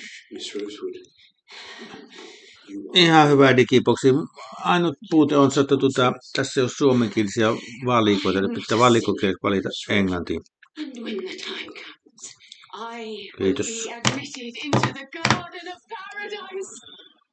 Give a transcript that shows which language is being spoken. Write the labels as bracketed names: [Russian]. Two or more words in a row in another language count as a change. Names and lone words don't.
[English] Miss Rosewood, you [Finnish] Ihan hyvä digiboksi. Ainut puute on se, että tässä ei ole suomenkielisiä valikoita. Pitää valikokielistä valita englantiin. [English] And when the time comes, I will [Finnish] Kiitos. [English] be admitted into the garden of paradise.